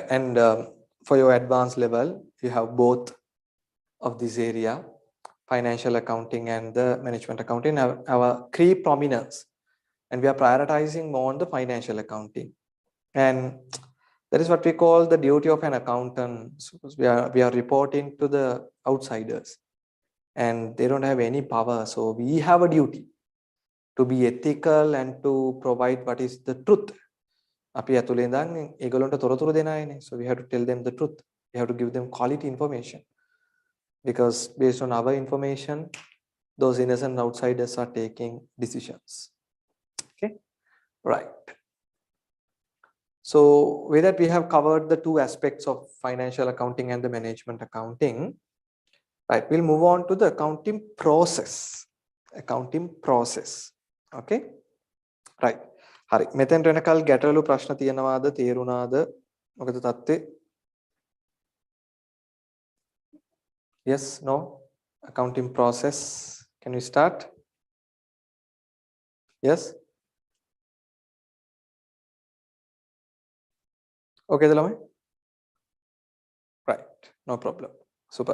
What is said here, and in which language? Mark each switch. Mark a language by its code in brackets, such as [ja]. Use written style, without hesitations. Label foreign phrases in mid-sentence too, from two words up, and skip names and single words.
[en] And for your advanced level, you have both of this area, financial accounting and the management accounting have a key prominence, and we are prioritizing more on the financial accounting. And that is what we call the duty of an accountant. Suppose we are reporting to the outsiders, and they don't have any power. So we have a duty to be ethical and to provide what is the truth. [si] අපි ඇතුලේ ඉඳන් ඒගොල්ලන්ට තොරතුරු දෙන අයනේ. [en] So we have to tell them the truth. We have to give them quality information. Because based on our information, those innocent outsiders are taking decisions. Okay, right. So with that, we have covered the two aspects of financial accounting and the management accounting. Right, we'll move on to the accounting process. accounting process. Okay, right. [si] හරි. මෙතෙන්ට වෙනකල් ගැටලු ප්‍රශ්න තියෙනවාද? තේරුණාද? මොකද තත්ත්වය? [en] Yes, no? Accounting process. Can we start? Yes? [si] Okay, ළමයි? [en] Right. No problem. Super.